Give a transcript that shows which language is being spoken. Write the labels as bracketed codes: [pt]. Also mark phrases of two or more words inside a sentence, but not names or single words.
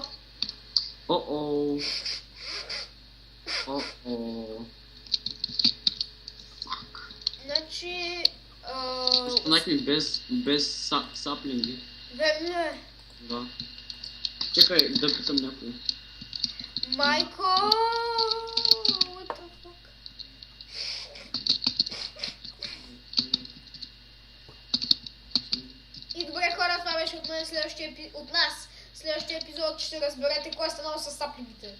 [bg] О-оу. О-оу. Фак. Значи... Останахме без саплинги. Верно е. Да. Чакай да питам някой. Майко... [en] What the fuck? [bg] И добре хора, това беше от нас. Следващия епизод ще разберете кой е станало с саплингите.